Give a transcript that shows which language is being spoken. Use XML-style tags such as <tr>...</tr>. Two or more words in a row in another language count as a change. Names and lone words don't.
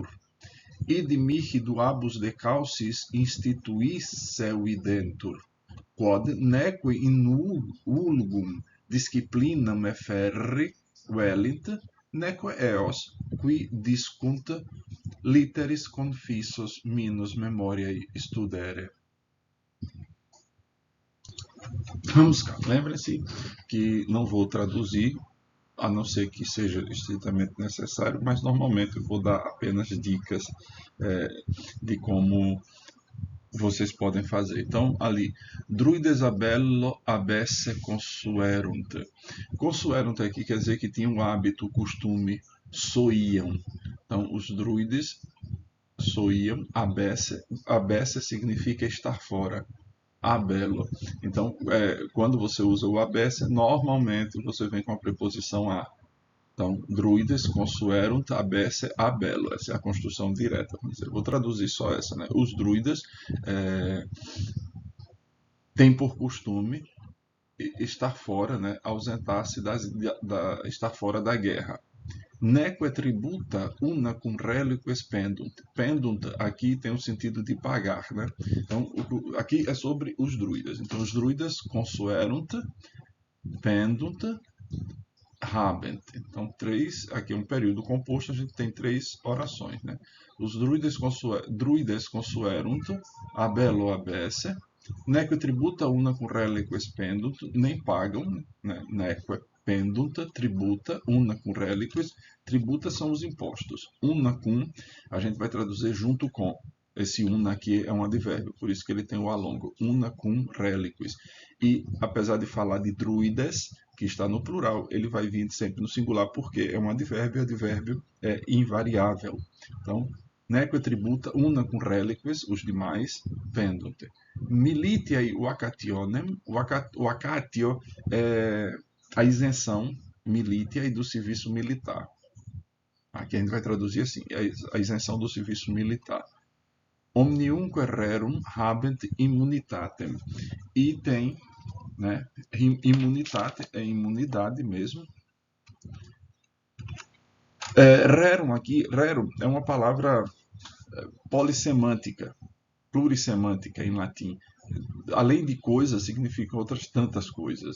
<la>Id mihi duabus decausis instituisse videntur, quod neque in vulgum disciplinam efferri velint, neque eos, qui discunt literis confissos minus memoriae studere.</la> <pt>Vamos cá, lembrem-se que não vou traduzir, a não ser que seja estritamente necessário, mas normalmente eu vou dar apenas dicas de como vocês podem fazer. Então, ali,</pt> <la>druides abello abesse consuerunt.</la> <pt>Consuerunt aqui quer dizer que tinham um hábito, costume, soiam. Então, os druides soiam, abesse. Abesse significa estar fora. Abello. Então, quando você usa o abesse, normalmente você vem com a preposição a. Então,</pt> <la>druides consuerunt abesse abello.</la> <pt>Essa é a construção direta. Eu vou traduzir só essa, né? Os druides têm por costume estar fora, né? Ausentar-se estar fora da guerra.</pt> <la>Neque tributa una cum reliques pendunt.</la> <pt>Pendunt aqui tem o sentido de pagar, né? Então, aqui é sobre os druidas. Então, os druidas</pt> <la>consuerunt, pendunt, habent.</la> <pt>Então, aqui é um período composto, a gente tem 3 orações, né?</pt> <la>Os druides consuerunt, abello abesse, neque tributa una cum reliques pendunt,</la> <pt>nem pagam, né?</pt> <la>Neque pendunt, tributa, una cum reliquis, tributa</la> <pt>são os impostos.</pt> <la>Una cum,</la> <pt>a gente vai traduzir junto com. Esse una aqui é um advérbio, por isso que ele tem o alongo.</pt> <la>Una cum reliquis.</la> <pt>E, apesar de falar de druides, que está no plural, ele vai vir sempre no singular, porque é um advérbio, advérbio é invariável. Então,</pt> <la>neque tributa una cum reliques,</la> <pt>os demais,</pt> <la>pendunt. Militiae vacationem, vacatio</la> <pt>é a isenção militiae do serviço militar. Aqui a gente vai traduzir assim, a isenção do serviço militar.</pt> <la>Omniumque rerum habent immunitatem.</la> <pt>E tem, né, imunitate, é imunidade mesmo. Rerum aqui, rerum é uma palavra polissemântica, plurissemântica em latim. Além de coisa, significa outras tantas coisas.</pt>